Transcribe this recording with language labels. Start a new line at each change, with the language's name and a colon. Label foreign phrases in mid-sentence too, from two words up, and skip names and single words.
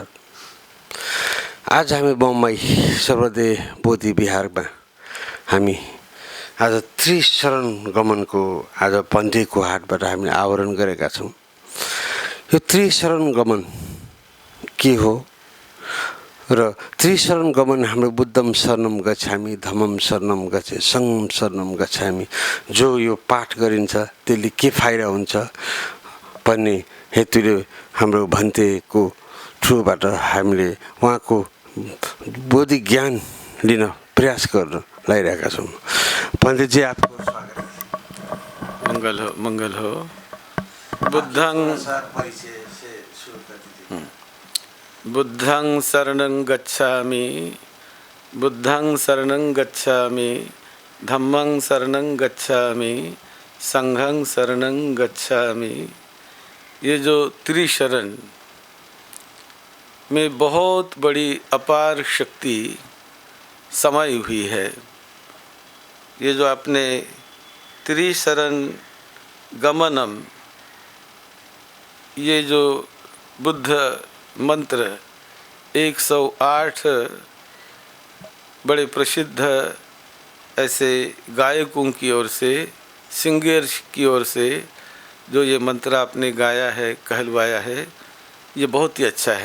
Nepali: आज हामी बम्बई सर्वोदय बोधि विहारमा हामी आज त्रिशरण गमनको आज पन्थीको हाटबाट हामी आवरण गरेका छौँ। यो त्रिशरण गमन के हो र त्रिशरण गमन हाम्रो
Pali: बुद्धम शरणम गच्छामि, धम्मम शरणम गच्छामि, सङ्घम शरणम गच्छामि
Nepali: जो यो पाठ गरिन्छ त्यसले के फाइदा हुन्छ भन्ने हेतुले हाम्रो भन्तेको थ्रुबाट हामीले उहाँको बोधि ज्ञान लिन प्रयास गर्न लागिरहेका छौँ।
Hindi: भन्तेजी आपको स्वागत है। मंगल हो, मंगल हो।
Pali: बुद्धं शरणं गच्छामि, बुद्धं शरणं गच्छामि, धम्मं शरणं गच्छामि, संघं शरणं गच्छामि।
Hindi: ये जो त्रिशरण में बहुत बड़ी अपार शक्ति समाई हुई है। ये जो आपने त्रिशरण गमनम, ये जो बुद्ध मंत्र 108 बड़े प्रसिद्ध ऐसे गायकों की ओर से, सिंगर्स की ओर से जो ये मंत्र आपने गाया है, कहलवाया है, ये बहुत ही अच्छा है।